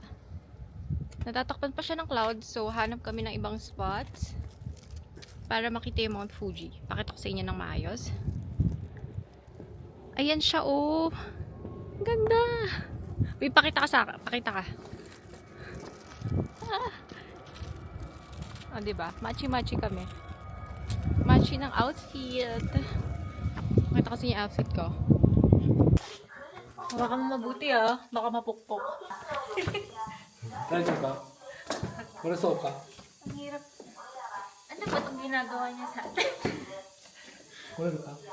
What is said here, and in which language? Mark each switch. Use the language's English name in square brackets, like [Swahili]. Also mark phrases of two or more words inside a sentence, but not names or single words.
[Filipino] Natatakpan pa siya ng clouds, so hanap kami ng ibang spots para makita yung Mount Fuji. Pakita ko sa inyo ng maayos. Ayan siya, Ganda! Uy, pakita ka sa akin. Pakita ka. Diba? Machi-machi kami. Machi ng outfit. Pakita ko sa inyo yung outfit ko. Baka mabuti baka mapukpok. [Japanese] 大丈夫か？これそうか? [Filipino] Ang hirap. Ano ba itong ginagawa niya sa atin? [Japanese] これか?